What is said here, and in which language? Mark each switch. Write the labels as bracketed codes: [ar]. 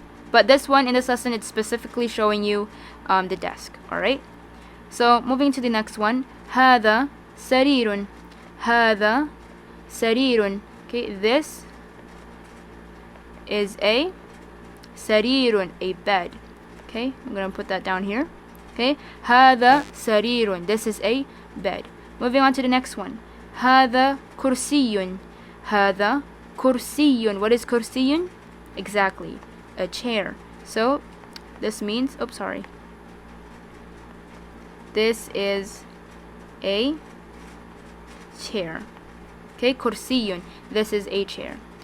[en] But this one, in this lesson, it's specifically showing you the desk. Alright? So, moving to the next one. [ar] هذا سرير. هذا سرير. [en] Okay, this is a سرير, a bed. Okay, I'm going to put that down here. [ar] Okay, هذا سرير. [en] This is a bed. Moving on to the next one. [ar] هذا كرسي. هذا كرسي. [en] What is كرسي? Exactly, a chair. So, this means, oops, sorry. This is a chair. Okay, كرسي. This is a chair.